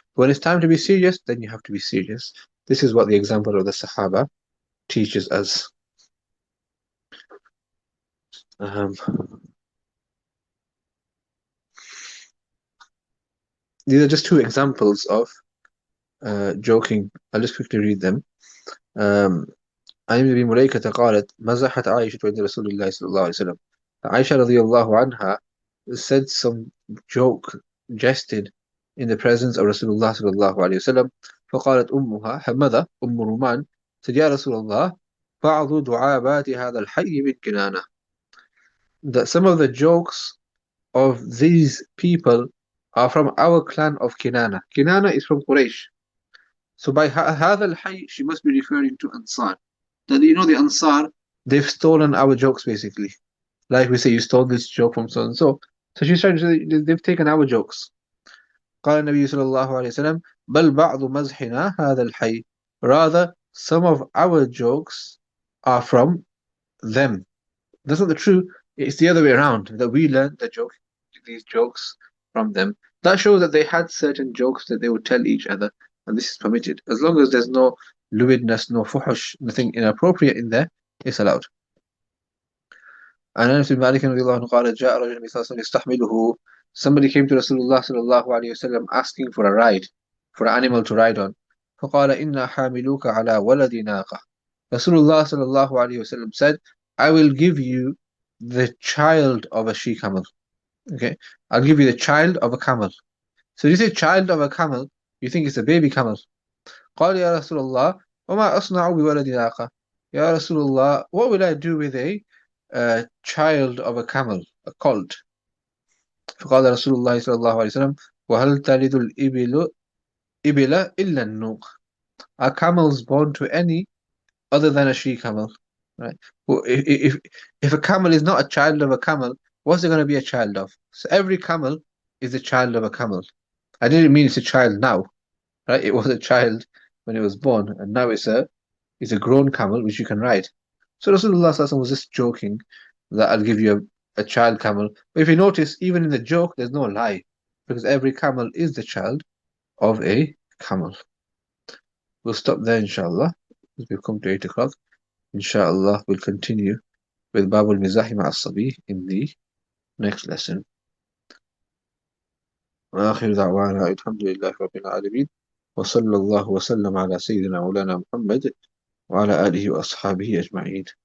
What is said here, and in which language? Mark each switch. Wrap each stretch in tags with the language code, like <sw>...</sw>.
<en>But when it's time to be serious, then you have to be serious. This is what the example of the Sahaba teaches us. Um, these are just two examples of joking. I'll just quickly read them.</en> <ar>عن ابن مليكة قالت مزحت عائشة عند رسول الله صلى الله عليه وسلم.</ar> <en>Aisha</en> <ar>رضي الله عنها</ar> <en>said some joke, jested in the presence of Rasulullah صلى الله عليه وسلم.</en> <ar>فقالت أمها,</ar> <en>her mother, Ruman, said,</en> <ar>يا رسول الله بعض دعابات هذا الحي من كنانة.</ar> <en>That some of the jokes of these people are from our clan of Kinana. Kinana is from Quraysh. So by</en> <ar>هذا الحي,</ar> <en>she must be referring to Ansar. That the Ansar, they've stolen our jokes basically. Like we say, you stole this joke from so and so. So she's trying to say they've taken our jokes.</en> <ar>قال النبي صلى الله عليه وسلم بل بعض مزحنا هذا الحي.</ar> <en>Rather, some of our jokes are from them. That's not the true. It's the other way around. That we learned these jokes from them. That shows that they had certain jokes that they would tell each other, and this is permitted as long as there's no lewdness, no fuhush, nothing inappropriate in there. It's allowed.</en> <ar>عن أنس بن مالك رضي الله عنه قال جاء رجل النبي صلى الله عليه وسلم يستحمله.</ar> <en>Somebody came to Rasulullah صلى الله عليه وسلم asking for a ride, for an animal to ride on.</en> <ar>فقال إنا حاملوك على ولد ناقة.</ar> <en>Rasulullah صلى الله عليه وسلم said, I will give you the child of a she camel. Okay, I'll give you the child of a camel. So you say child of a camel, you think it's a baby camel.</en> <ar>قال يا رسول الله وما أصنع بولد ناقة. يا رسول الله,</ar> <en>what will I do with a child of a camel, a colt?</en> <ar>فقال رسول الله صلى الله عليه وسلم وهل تلد الإبل إلا النوق.</ar> <en>Are camels born to any other than a she camel? Right. Well, if a camel is not a child of a camel, what's it going to be a child of? So every camel is a child of a camel. I didn't mean it's a child now, right? It was a child when it was born, and now it's a grown camel which you can ride. So Rasulullah SAW was just joking that I'll give you a child camel. But if you notice, even in the joke, there's no lie, because every camel is the child of a camel. We'll stop there, inshallah, as we've come to 8 o'clock. Inshallah, we'll continue with Babul Mizahi Ma'as-Sabi in the next lesson.</en> <ar>وآخر دعوانا الحمد لله رب العالمين وصلى الله وسلم على سيدنا مولانا محمد وعلى آله وأصحابه أجمعين.</ar>